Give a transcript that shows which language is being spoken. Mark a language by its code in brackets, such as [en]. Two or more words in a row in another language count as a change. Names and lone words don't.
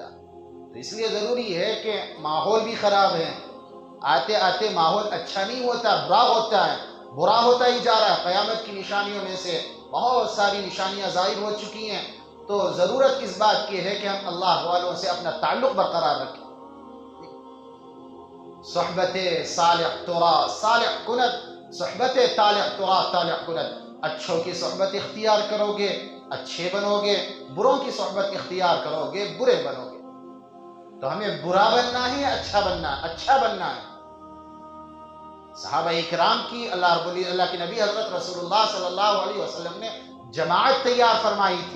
[ur] تو اس لیے ضروری ہے کہ ماحول بھی خراب ہے، آتے آتے ماحول اچھا نہیں ہوتا، برا ہوتا ہے، برا ہوتا ہی جا رہا ہے۔ قیامت کی نشانیوں میں سے بہت ساری نشانیاں ظاہر ہو چکی ہیں، تو ضرورت اس بات کی ہے کہ ہم اللہ والوں سے اپنا تعلق برقرار رکھیں۔ [fa] صحبت صالح ترا صالح کند، صحبت طالح ترا طالح کند۔ [ur] اچھوں کی صحبت اختیار کرو گے اچھے بنو گے، بروں کی صحبت اختیار کرو گے برے بنو گے۔ تو ہمیں برا بننا ہے یا اچھا بننا ہے؟ اچھا بننا ہے۔ صحابہ اکرام کی اللہ کے نبی حضرت رسول اللہ [ar] صلی اللہ علیہ وسلم [ur] نے جماعت تیار فرمائی تھی۔